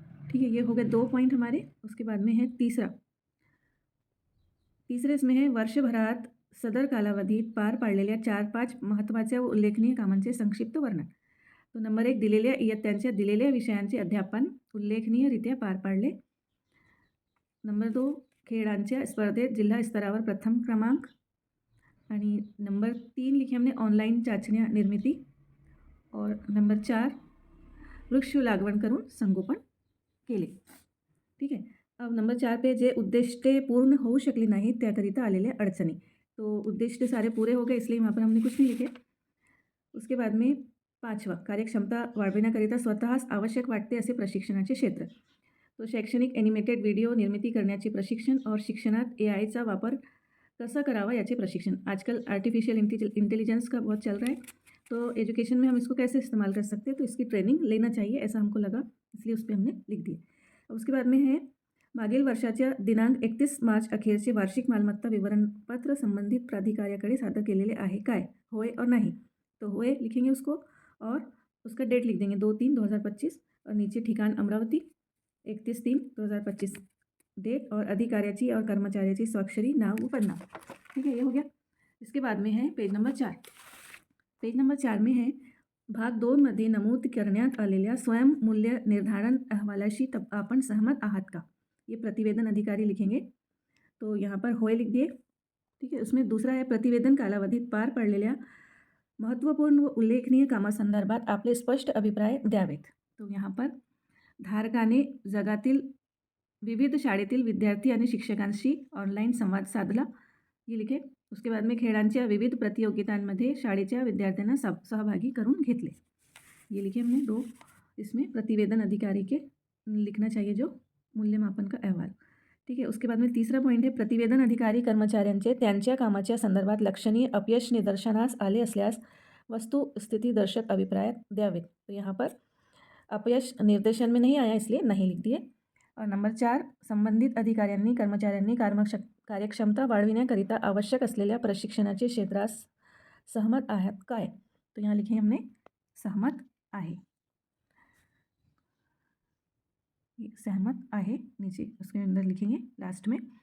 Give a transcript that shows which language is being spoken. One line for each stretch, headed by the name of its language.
Hindi: ठीक है। ये हो गए 2 पॉइंट हमारे। उसके बाद में है तीसरे इसमें है
Marathi: वर्षभरात सदर कालावधीत पार पाडलेल्या 4-5 महत्त्वाच्या व उल्लेखनीय कामांचे संक्षिप्त वर्णन। तो नंबर 1 दिलेल्या इयत्तांच्या दिलेल्या विषयांचे अध्यापन उल्लेखनीयरित्या पार पाडले। नंबर 2 खेळांच्या स्पर्धेत जिल्हा स्तरावर प्रथम क्रमांक, आणि नंबर 3
Hindi: लिखे हमने
Marathi: ऑनलाइन चाचण्या निर्मिती, और नंबर 4 वृक्ष लागवड करून संगोपन केले।
Hindi: ठीक है। अब नंबर 4 पे
Marathi: जे उद्दिष्टे पूर्ण होऊ शकली नाहीत त्याकरिता आलेल्या अडचणी।
Hindi: तो उद्दिष्ट सारे पूरे हो गए इसलिए वहाँ पर हमने कुछ नहीं लिखे। उसके बाद में 5वां
Marathi: कार्यक्षमता वाढविण्याकरिता स्वतःस आवश्यक वाटते असे प्रशिक्षणाचे क्षेत्र। तो शैक्षणिक एनिमेटेड व्हिडिओ निर्मिती करण्याचे प्रशिक्षण और शिक्षणात AIचा वापर कैसा करावा याचे प्रशिक्षण।
Hindi: आजकल आर्टिफिशियल इंटेलिजेंस का बहुत चल रहा है, तो एजुकेशन में हम इसको कैसे इस्तेमाल कर सकते हैं, तो इसकी ट्रेनिंग लेना चाहिए ऐसा हमको लगा, इसलिए उस पर हमने लिख दिया। उसके बाद में है
Marathi: मागील वर्षाच्या दिनांक 31 मार्च अखेरचे वार्षिक मालमत्ता विवरणपत्र संबंधित प्राधिकाऱ्याकडे सादर केलेले आहे काय, होय और नाही।
Hindi: तो हुए लिखेंगे उसको और उसका डेट लिख देंगे 2/3/2025 और नीचे ठिकान अमरावती 31/3/2025 डेट और
Marathi: अधिकार्याची और कर्मचाऱ्याची स्वाक्षरी नाव व पदनाम।
Hindi: ठीक है, ये हो गया। इसके बाद में है पेज नंबर 4। पेज नंबर 4 में है
Marathi: भाग 2 मध्ये नमूद करण्यात आलेल्या स्वयं मूल्य निर्धारण अहवालाशी आपण सहमत आहात का,
Hindi: ये प्रतिवेदन अधिकारी लिखेंगे। तो यहाँ पर होय लिख दिए। ठीक है, उसमें दूसरा है
Marathi: प्रतिवेदन कालावधीत पार पडलेल्या महत्त्वपूर्ण व उल्लेखनीय कामासंदर्भात आपले स्पष्ट अभिप्राय द्यावेत।
Hindi: तो यहाँ पर
Marathi: धारकाने जगातील विविध शाळेतील विद्यार्थी आणि शिक्षकांशी ऑनलाईन संवाद साधला,
Hindi: ये लिखे। उसके बाद में
Marathi: खेळांच्या विविध प्रतियोगितांमध्ये शाळेच्या विद्यार्थ्यांना सहभागी करून घेतले,
Hindi: ये लिखे हमने 2। इसमें प्रतिवेदन अधिकारी के लिखना चाहिए जो मूल्यमापन का अहवाल। ठीक है, उसके बाद में तीसरा पॉइंट है
Marathi: प्रतिवेदन अधिकारी कर्मचाऱ्यांचे त्यांच्या कामाच्या संदर्भात लक्षणीय अपयश निदर्शनास आले असल्यास वस्तुस्थितीदर्शक अभिप्राय द्यावेत।
Hindi: तो यहाँ पर अपयश निर्देशन में नहीं आया इसलिए नहीं लिख दिए। और नंबर 4
Marathi: संबंधित अधिकाऱ्यांनी कर्मचाऱ्यांनी कार्यक्षमता वाढविण्याकरिता आवश्यक असलेल्या प्रशिक्षणाचे क्षेत्रास सहमत आहात काय,
Hindi: तो यहाँ लिखे हमने
Marathi: सहमत आहे, सहमत आहे
Hindi: नीचे उसके अंदर लिखेंगे लास्ट में।